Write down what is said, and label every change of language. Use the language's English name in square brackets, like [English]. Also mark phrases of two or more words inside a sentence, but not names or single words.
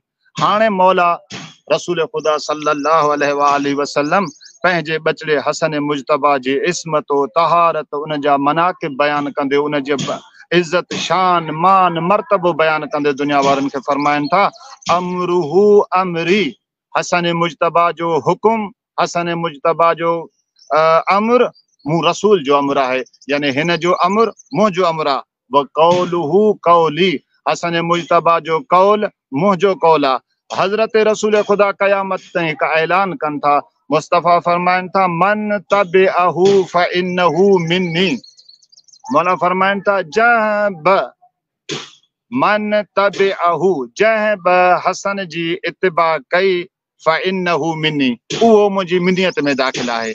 [Sindhi] हाणे मौला रसूल खुदा [Arabic] صلى الله عليه وسلم [Sindhi] पंहिंजे बचड़े हसन मुजतबा जे इस्मत तहारत उन जा मनाक़िब बयान कंदे, उन जे इज़्ज़त शान मान मर्तबो बयान कंदे दुनिया वारनि खे फरमाइनि था, [Arabic] أمره أمري, [Sindhi] हसन मुजतबा जो हुकुम, हसन मुजतबा जो अमर मूं रसूल जो अमर आहे, यानी हिन जो अमर मुंहिंजो अमर आहे। [Arabic] وقوله قولي, [Sindhi] हसन मुजतबा जो कौल मुंहिंजो कौल आहे। हज़रत रसूल खुदा क़यामत ताईं हिकु ऐलान कनि था, मुस्तफ़ा फरमाइनि था, [Arabic] من تبعه فإنه مني. [Sindhi] मौला फरमाइनि था, जंहिं बि [Arabic] من تبعه, [Sindhi] जंहिं बि हसन जी इत्तिबा कई, [Arabic] فإنه مني, [Sindhi] उहो मुंहिंजी मिन्नियत में दाख़िल आहे।